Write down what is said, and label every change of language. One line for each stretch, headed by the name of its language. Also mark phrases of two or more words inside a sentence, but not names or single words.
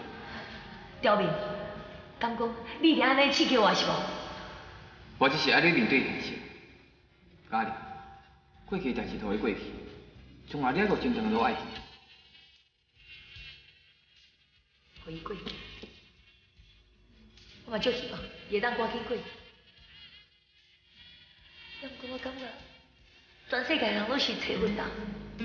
Min Nan Chinese: 刁民，敢讲你一定安尼刺激我是无？我只是爱你面对现实。嘉玲，过去代志就会过去，将来你还阁真正落爱去。互伊过去，我嘛足希望会当赶紧过去。要不过我感觉，全世界人拢是找阮人。